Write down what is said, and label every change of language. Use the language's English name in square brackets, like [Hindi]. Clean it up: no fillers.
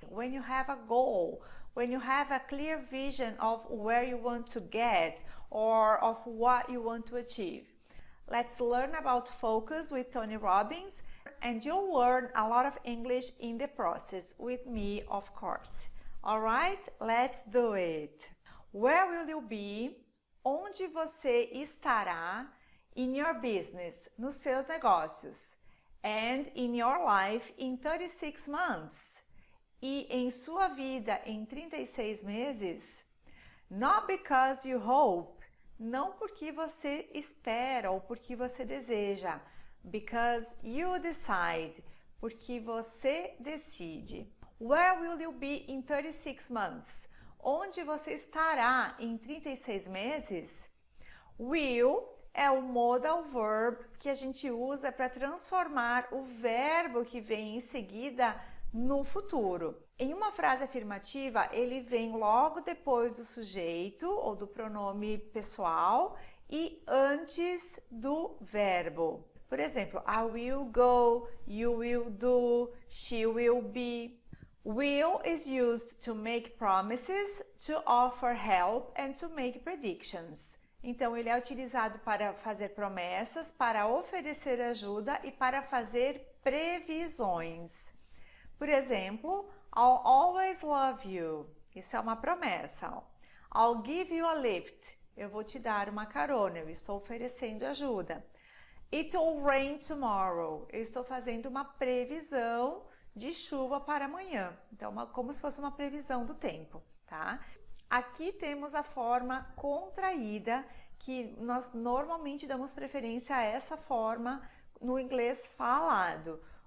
[English] When you have a goal, when you have a clear vision of where you want to get or of what you want to achieve. Let's learn about focus with Tony Robbins, and you'll learn a lot of English in the process with me, of course. Alright, let's do it. Where will you be? [Portuguese] Onde você estará [English] in your business, [Portuguese] nos seus negócios, [English] and in your life in 36 months, [Portuguese] e em sua vida em 36 meses? [English] Not because you hope, [Portuguese] não porque você espera ou porque você deseja, [English] because you decide, [Portuguese] porque você decide. [English] Where will you be in 36 months? [Portuguese] Onde você estará em 36 meses? Will é o modal verb que a gente usa para transformar o verbo que vem em seguida no futuro. Em uma frase afirmativa, ele vem logo depois do sujeito ou do pronome pessoal e antes do verbo. Por exemplo, [English] I will go, you will do, she will be. Will is used to make promises, to offer help and to make predictions. [Portuguese] Então, ele é utilizado para fazer promessas, para oferecer ajuda e para fazer previsões. Por exemplo, [English] I'll always love you. [Portuguese] Isso é uma promessa. [English] I'll give you a lift. [Portuguese] Eu vou te dar uma carona. Eu estou oferecendo ajuda. [English] It will rain tomorrow. [Portuguese] Eu estou fazendo uma previsão de chuva para amanhã. Então, como se fosse uma previsão do tempo, tá? Aqui temos a forma contraída, que nós normalmente damos preferência a essa forma no inglês falado.